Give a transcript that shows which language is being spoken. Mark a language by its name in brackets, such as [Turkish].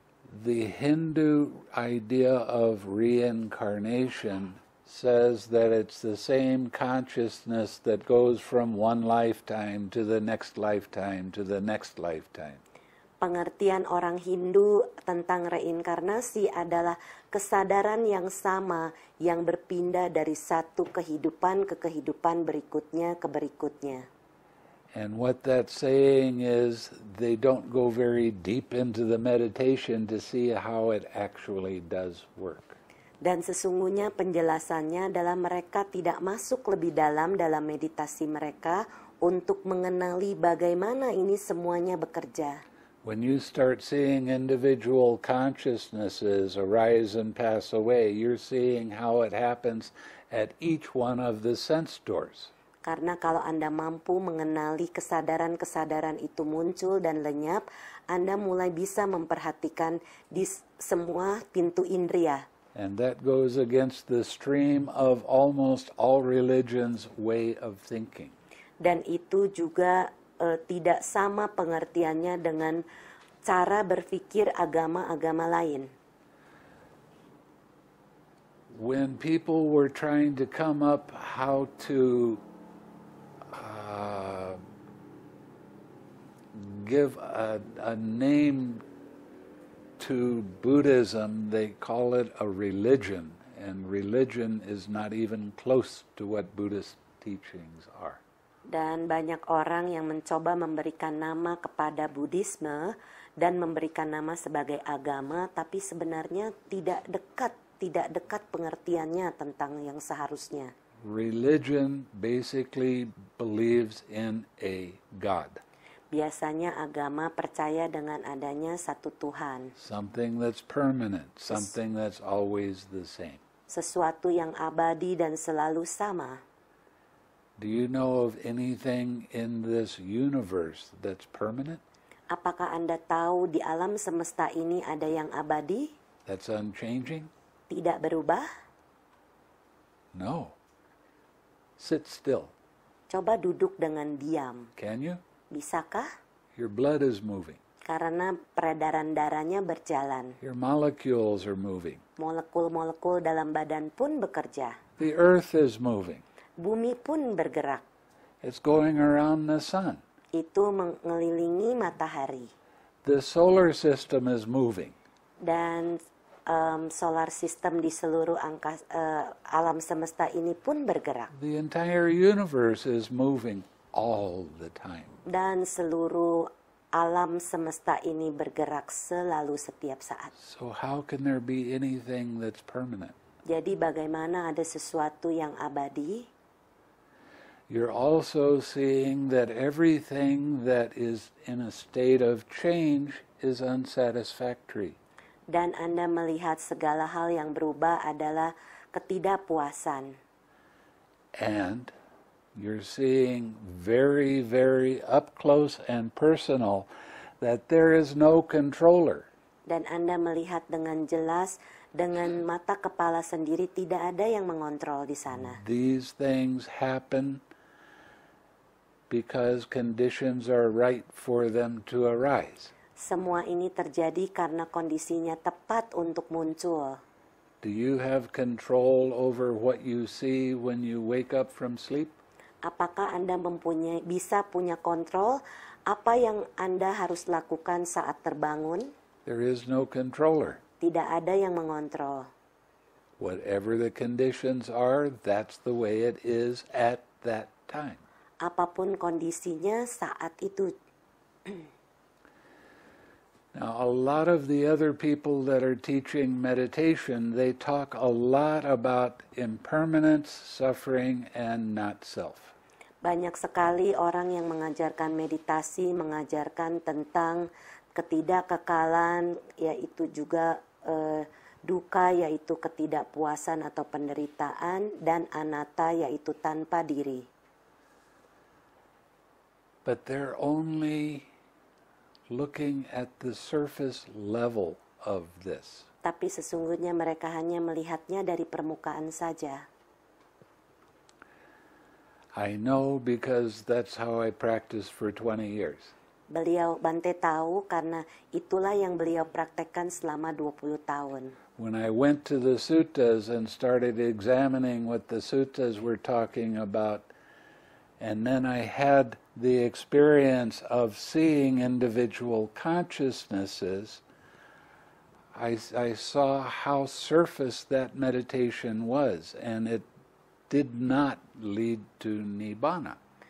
[English] The Hindu idea of reincarnation says that it's the same consciousness that goes from one lifetime to the next lifetime to the next lifetime. [Indonesian] Pengertian orang Hindu tentang reinkarnasi adalah kesadaran yang sama yang berpindah dari satu kehidupan ke kehidupan berikutnya ke berikutnya. [English] And what that's saying is they don't go very deep into the meditation to see how it actually does work. [Indonesian] Dan sesungguhnya penjelasannya adalah mereka tidak masuk lebih dalam meditasi mereka untuk mengenali bagaimana ini semuanya bekerja. [English] When you start seeing individual consciousnesses arise and pass away, you're seeing how it happens at each one of the sense doors. [Indonesian] Karena kalau Anda mampu mengenali kesadaran-kesadaran itu muncul dan lenyap, Anda mulai bisa memperhatikan di semua pintu indria. [English] And that goes against the stream of almost all religions' way of thinking. [Indonesian] Dan itu juga tidak sama pengertiannya dengan cara berpikir agama-agama lain. [English] When people were trying to come up how to give a name to Buddhism, they call it a religion, and religion is not even close to what Buddhist teachings are. [Indonesian] Dan banyak orang yang mencoba memberikan nama kepada Buddhisme dan memberikan nama sebagai agama, tapi sebenarnya tidak dekat pengertiannya tentang yang seharusnya. [English] Religion basically believes in a God. [Indonesian] Biasanya agama percaya dengan adanya satu Tuhan. [English] Something that's permanent, something that's always the same. [Indonesian] Sesuatu yang abadi dan selalu sama. [English] Do you know of anything in this universe that's permanent? [Indonesian] Apakah Anda tahu di alam semesta ini ada yang abadi? [English] That's unchanging? [Indonesian] Tidak berubah? [English] No. Sit still. [Indonesian] Coba duduk dengan diam. [English] Can you? [Indonesian] Bisakah? [English] Your blood is moving. [Indonesian] Karena peredaran darahnya berjalan. [English] Your molecules are moving. [Indonesian] Molekul-molekul dalam badan pun bekerja. [English] The earth is moving. [Indonesian] Bumi pun bergerak. [English] It's going around the sun. [Indonesian] Itu mengelilingi matahari. [English] The solar system is moving. [Indonesian] Dan solar system di seluruh alam semesta ini pun bergerak. [English] The entire universe is moving all the time. [Indonesian] Dan seluruh alam semesta ini bergerak selalu setiap saat. [English] So how can there be anything that's permanent? [Indonesian] Jadi bagaimana ada sesuatu yang abadi? [English] You're also seeing that everything that is in a state of change is unsatisfactory. [Indonesian] Dan Anda melihat segala hal yang berubah adalah ketidakpuasan. [English] And you're seeing very, very up close and personal that there is no controller. [Indonesian] Dan Anda melihat dengan jelas, dengan mata kepala sendiri, tidak ada yang mengontrol di sana. [English] These things happen because conditions are right for them to arise. [Indonesian] Semua ini terjadi karena kondisinya tepat untuk muncul. [English] Do you have control over what you see when you wake up from sleep? [Indonesian] Apakah Anda bisa punya kontrol apa yang Anda harus lakukan saat terbangun? [English] There is no controller. [Indonesian] Tidak ada yang mengontrol. [English] Whatever the conditions are, that's the way it is at that time. [Indonesian] Apapun kondisinya saat itu. [English] Now, a lot of the other people that are teaching meditation, they talk a lot about impermanence, suffering, and not self. [Indonesian] Banyak sekali orang yang mengajarkan meditasi, mengajarkan tentang ketidakkekalan, yaitu juga duka, yaitu ketidakpuasan atau penderitaan, dan anatta, yaitu tanpa diri. [English] But they're only looking at the surface level of this. [Indonesian] Tapi sesungguhnya mereka hanya melihatnya dari permukaan saja. [English] I know because that's how I practiced for 20 years. [Indonesian] Bante tahu karena itulah yang beliau praktekkan selama 20 tahun. [English] When I went to the suttas and started examining what the suttas were talking about, and then I had the experience of seeing individual consciousnesses, I saw how surface that meditation was, and it did not lead to nibbana.